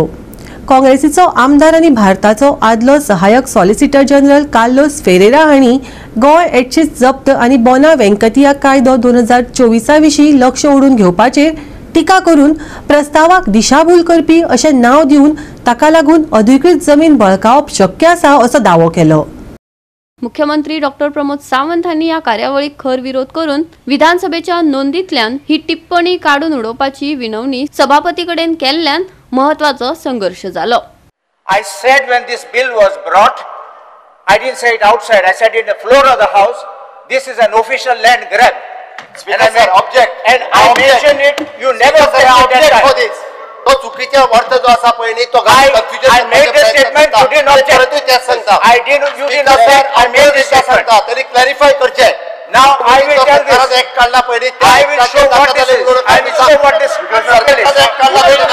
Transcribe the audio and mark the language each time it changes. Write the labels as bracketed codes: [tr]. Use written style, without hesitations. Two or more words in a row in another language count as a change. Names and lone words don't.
[kok] काँग्रेसीचो आमदार आनी भारताचो आदलो सहाय्यक सॉलिसिटर जनरल कार्लोस फेरेरा हांणी गोंय एडशीच जप्त आनी बोना वेंकटिया कायदो 2024 विशीं लक्ष ओडून घेवपाचेर टिका करून प्रस्तावाक दिशाभूल करपी अशें नांव दिवन ताका लागून अधिकृत जमीन बळकावप शक्य आसा असो दावो केलो. मुख्यमंत्री डॉक्टर प्रमोद सावंत हांणी या कार्यावळीक खर विरोध करून विधानसभेच्या नोंदींतल्यान ही टिप्पणी काडून उडोवपाची विनवणी सभापती कडेन केल्ल्यान महत्वाचो संघर्ष जालो. [en] I said when this bill was brought, I didn't say it outside, I said it in the floor of the house, this is an official land grab. Speaker, and I object. And I mentioned it, you never said object for this. [kok] तो चुकीचा अर्थ जो आसा पळय न्ही तो [en] I made the statement, you didn't object. [kok] तेच सांगता. [en] you didn't object, I made the statement. [kok] तरी क्लॅरिफाय करचे. [en] Now I will tell this. [kok] एक काढला पळय [en] I will show what this is. I will show what this is. [kok] एक काढला